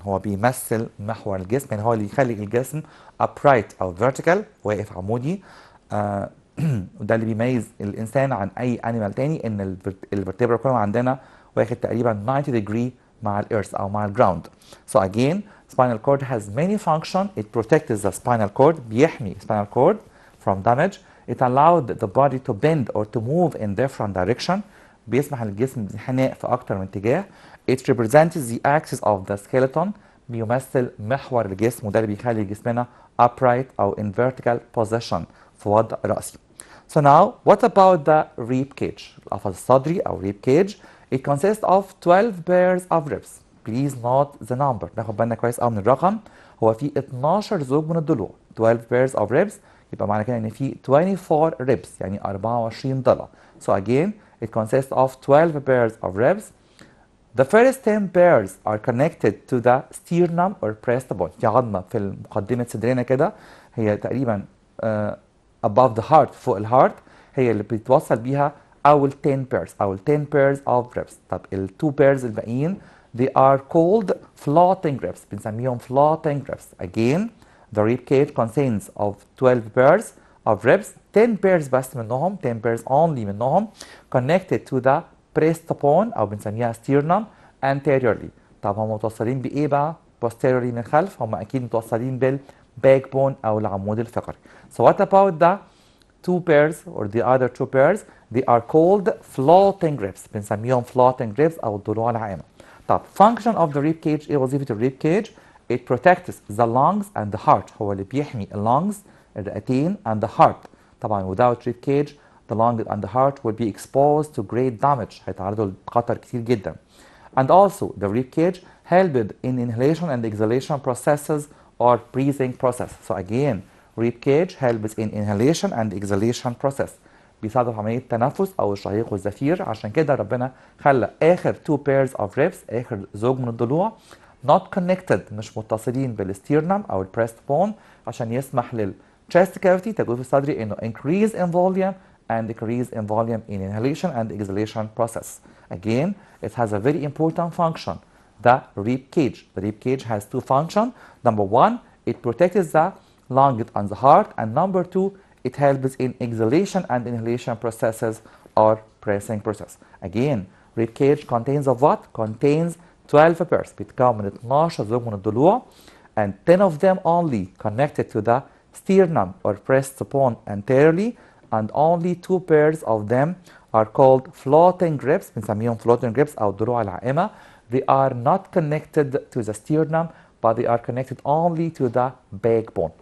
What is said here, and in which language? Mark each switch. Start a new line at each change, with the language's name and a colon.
Arabic: هو بيمثل محور الجسم، يعني هو اللي يخلي الجسم upright أو vertical واقف عمودي. وده اللي بيميز الإنسان عن أي animal تاني، إن الvertebral column عندنا واخد تقريبا 90 degree مع الإيرث أو مع الجراوند.
English: So again, spinal cord has many functions. It protects the spinal cord
Arabic: بيحمي
English: spinal cord from damage. It allowed the body to bend or to move in different direction.
Arabic: بيسمح للجسم بالانحناء في أكتر من اتجاه.
English: It represents the axis of the skeleton.
Arabic: بيمثل محور الجسم، وده اللي بيخلي جسمنا upright أو
English: in vertical position
Arabic: في وضع رأسي.
English: So now, what about the rib cage?
Arabic: القفص الصدري أو rib cage.
English: It consists of 12 pairs of ribs. Please note the number.
Arabic: ناخد بالنا كويس قوي من الرقم. هو في 12 زوج من الضلوع.
English: 12 pairs of ribs.
Arabic: يبقى معنى كده إن في 24 ribs يعني 24 ضلع.
English: So again, it consists of 12 pairs of ribs. The first 10 pairs are connected to the sternum or breastbone.
Arabic: في عظمة في مقدمة صدرنا كده، هي تقريبا
English: above the heart،
Arabic: فوق الهارت، هي اللي بيتوصل بيها أول 10 pairs أو 10 pairs of ribs. طب ال 2 pairs الباقيين
English: they are called floating ribs.
Arabic: بنسميهم
English: floating ribs. Again, the rib cage contains of 12 pairs of ribs. 10 pairs
Arabic: بس منهم،
English: 10 pairs only منهم connected to the breastbone
Arabic: أو بنسميها
English: sternum anteriorly.
Arabic: طب هم متوصلين بإيه بقى؟ posteriorly من الخلف. هم أكيد متوصلين بالbackbone أو العمود الفقري.
English: So what about the two pairs or the other two pairs? They are called floating ribs.
Arabic: بنسميهم floating ribs أو الضلوع العامة.
English: طب function of the rib cage،
Arabic: إيه وظيفة الريب كيج؟
English: It protects the lungs and the heart.
Arabic: هو اللي بيحمي lungs الرئتين
English: and the heart. طبعا without rib cage the lungs and the heart will be exposed to great damage.
Arabic: هيتعرضوا لخطر كتير جدا.
English: And also the rib cage helped in inhalation and exhalation processes or breathing process. So again, rib cage helps in inhalation and exhalation process.
Arabic: بيساعدوا في عملية التنفس أو الشهيق والزفير. عشان كده ربنا خلى آخر 2 pairs of ribs، آخر زوج من الضلوع not connected، مش متصلين بالستيرنم أو البريست بون، عشان يسمح للchest cavity تجويف الصدري إنه
English: increase in volume and decrease in volume in inhalation and exhalation process. Again, it has a very important function, the rib cage. The rib cage has two functions. Number one, it protects the lungs and the heart, and number two, it helps in exhalation and inhalation processes or breathing process. Again, rib cage contains of what? Contains 12 pairs.
Arabic: بيتكون من 12 زوج من الضلوع
English: and 10 of them only connected to the sternum or breastbone anteriorly, and only 2 pairs of them are called floating ribs.
Arabic: بنسميهم floating ribs أو الضلوع العائمة.
English: They are not connected to the sternum, but they are connected only to the backbone.